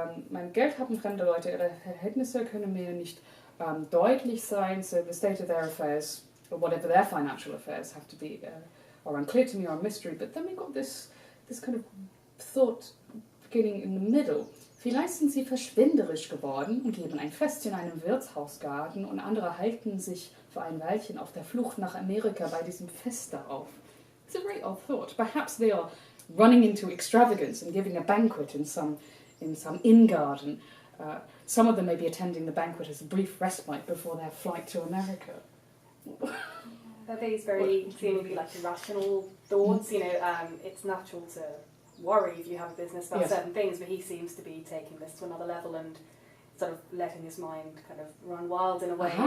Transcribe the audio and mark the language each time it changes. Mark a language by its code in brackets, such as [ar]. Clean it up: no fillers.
[de] Mein Geld haben fremde Leute, ihre Verhältnisse können mir nicht deutlich sein, [en] so the state of their affairs, or whatever their financial affairs have to be, are unclear to me or a mystery. But then we got this kind of thought beginning in the middle. [de] Vielleicht sind sie verschwenderisch geworden und geben ein Fest in einem Wirtshausgarten und andere halten sich für ein Weilchen auf der Flucht nach Amerika bei diesem Fest darauf. [en] It's a very odd thought. Perhaps they are running into extravagance and giving a banquet in some inn garden. Some of them may be attending the banquet as a brief respite before their flight to America. I think it's very seemingly like irrational thoughts. It's natural to worry if you have a business about certain things, but he seems to be taking this to another level and sort of letting his mind kind of run wild in a way.